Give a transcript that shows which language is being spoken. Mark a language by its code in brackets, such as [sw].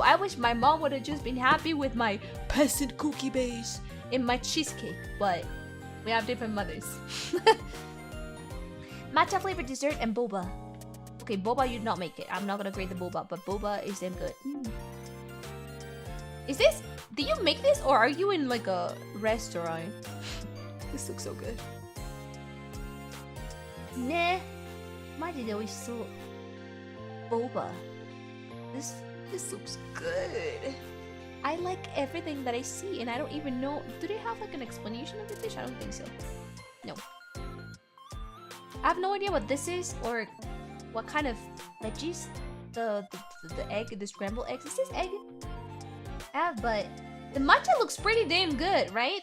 [en] I wish my mom would have just been happy with my peasant cookie base and my cheesecake, but we have different mothers. Matcha flavored dessert and boba. Okay, boba you did not make it. I'm not gonna grade the boba, but boba is damn good. Is this? Did you make this, or are you in like a restaurant? This looks so good. [ja] Nah, マジで美味しそう。 [en] Boba. This looks good. I like everything that I see, and I don't even know. Do they have like an explanation of the dish? I don't think so. No. I have no idea what this is or what kind of veggies. The egg, the scrambled eggs. Is this egg? Yeah, but the matcha looks pretty damn good, right?